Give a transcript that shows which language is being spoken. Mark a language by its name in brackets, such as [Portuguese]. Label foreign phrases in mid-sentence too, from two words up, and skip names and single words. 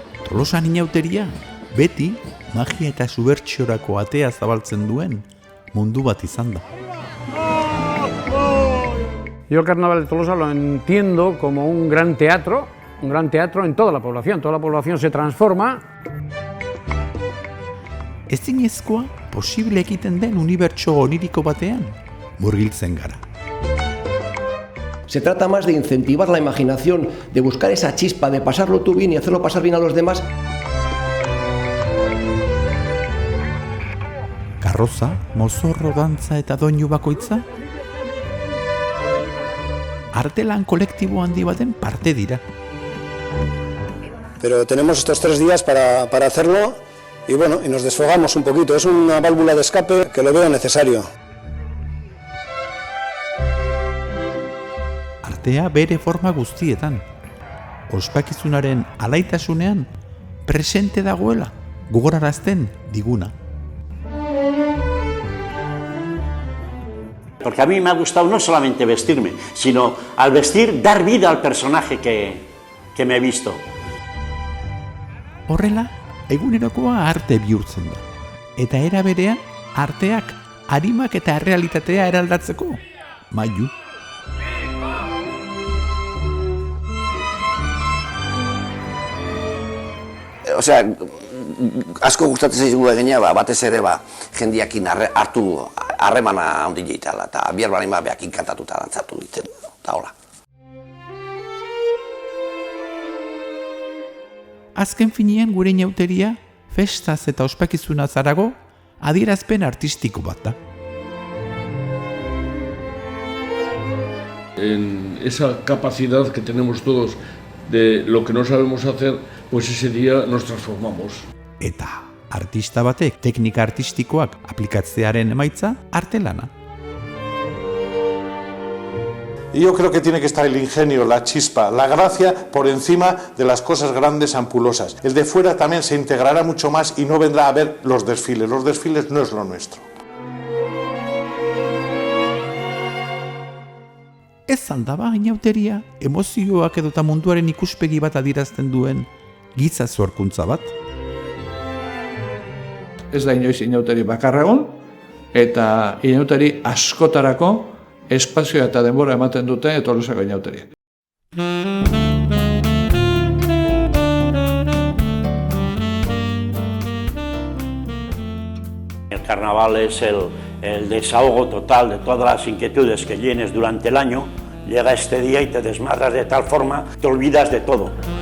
[Basque] Tolosan inauteria, beti magia eta subertsiorako atea zabaltzen duen mundu bat izan da. [Spanish] Yo el Carnaval de Tolosa lo entiendo como un gran teatro en toda la población se transforma. [Basque] Ezinezkoa posible egiten den unibertso oniriko batean murgiltzen gara. [Spanish] Se trata más de incentivar la imaginación, de buscar esa chispa, de pasarlo tú bien y hacerlo pasar bien a los demás. [Basque] Karroza, mozorro, dantza eta doinu bakoitza artelan kolektibo handi baten parte dira. [Spanish] Pero tenemos estos 3 días para hacerlo y bueno, y nos desfogamos un poquito. Es una válvula de escape que lo veo necesario. [Basque] Artea bere forma guztietan. Ospakizunaren alaitasunean presente dagoela gogorarazten diguna. [Spanish] Porque a mí me ha gustado no solamente vestirme, sino al vestir dar vida al personaje que me he visto. [Basque] Horrela, egunerokoa arte bihurtzen da. Eta era berea, arteak arimak eta errealitatea eraldatzeko mailu. Osea, asko gustatzen zaigu egina, batez ere jendiakin hartu harremana handi jeitala, eta bihar balima behakin kantatuta dantzatu ditzen, eta hola. Azken finean gure inauteria, festaz eta ospakizuna zarago, adierazpen artistiko bat da. [Spanish] En esa capacidad que tenemos todos de lo que no sabemos hacer, pues ese día nos transformamos. [Basque] Eta artista batek teknika artistikoak aplikatzearen emaitza artelana. [Spanish] Y yo creo que tiene que estar el ingenio, la chispa, la gracia por encima de las cosas grandes ampulosas. El de fuera también se integrará mucho más y no vendrá a ver los desfiles. Los desfiles no es lo nuestro. [Basque] Ez aldaba inauteria, emozioak edota munduaren ikuspegi bat adierazten duen giza sorkuntza bat. Ez da inoiz inauteri bakarra egon, eta inauteri askotarako espazioa eta denbora ematen dute Tolosako inauteriak. [Spanish] El carnaval es el desahogo total de todas las inquietudes que tienes durante el año. Llega este día y te desmadras de tal forma, te olvidas de todo.